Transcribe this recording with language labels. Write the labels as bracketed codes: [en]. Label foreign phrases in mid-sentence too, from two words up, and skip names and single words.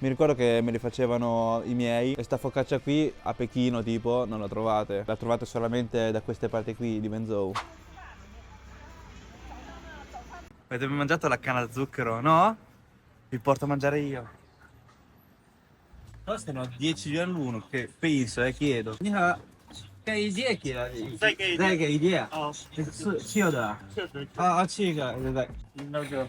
[it] Mi ricordo che me li facevano i miei. E sta focaccia qui a Pechino tipo non la trovate. La trovate solamente da queste parti qui di Wenzhou. Avete mai mangiato la canna da zucchero? No? Vi porto a mangiare io. Costano 10 yuan l'uno, che penso, chiedo. [zh] 你好，给一件给了，再给一件再给一件，哦，是有的，确实，七个，对对。那个